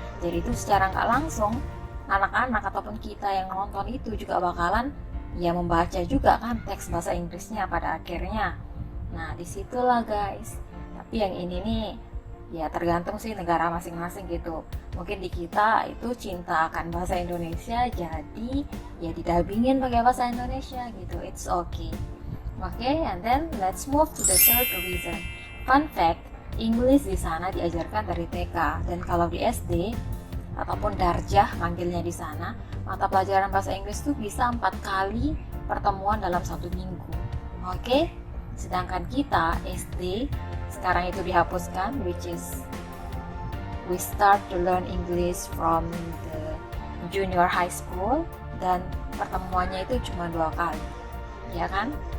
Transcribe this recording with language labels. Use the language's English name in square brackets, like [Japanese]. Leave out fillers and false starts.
[Indonesian] Jadi itu secara nggak langsung anak-anak ataupun kita yang nonton itu juga bakalan ya membaca juga kan teks bahasa Inggrisnya pada akhirnya. Nah disitulah guys. Tapi yang ini nih ya tergantung sih negara masing-masing gitu. Mungkin di kita itu cinta akan bahasa Indonesia, jadi ya didubbingin pakai bahasa Indonesia gitu. [English] It's okay. Okay, and then let's move to the third reason. Fun fact, [Indonesian] English di sana diajarkan dari TK, dan kalau di SD ataupun darjah manggilnya di sana, mata pelajaran bahasa Inggris itu bisa 4 kali pertemuan dalam 1 minggu. Oke? Sedangkan kita SD sekarang itu dihapuskan, [English] which is we start to learn English from the junior high school, [Indonesian] dan pertemuannya itu cuma 2 kali. ya kan?